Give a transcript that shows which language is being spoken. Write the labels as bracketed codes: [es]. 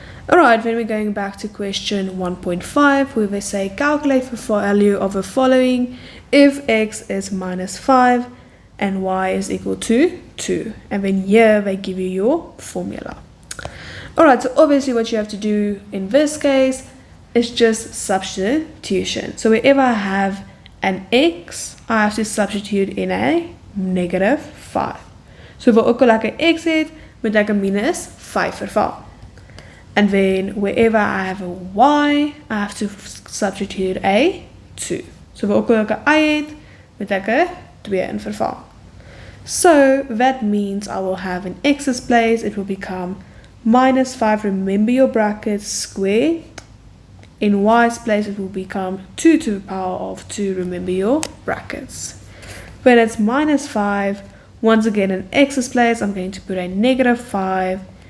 [en] Alright, then we're going back to question 1.5, where they say calculate the value of the following if x is minus 5 and y is equal to 2. And then here they give you your formula. Alright, so obviously what you have to do in this case is just substitution. So wherever I have an x, I have to substitute in a negative 5. [af] So vir ook al ek 'n x het, moet ek 'n minus 5 vervang. [en] And then wherever I have a y, I have to substitute a 2. [af] So vir ook al ek 'n y het, moet ek 'n 2 in vervang. [en] So that means I will have in x's place, it will become minus 5, remember your brackets, square. In y's place, it will become 2 to the power of 2, remember your brackets. When it's minus 5, once again in x's place, I'm going to put a negative 5.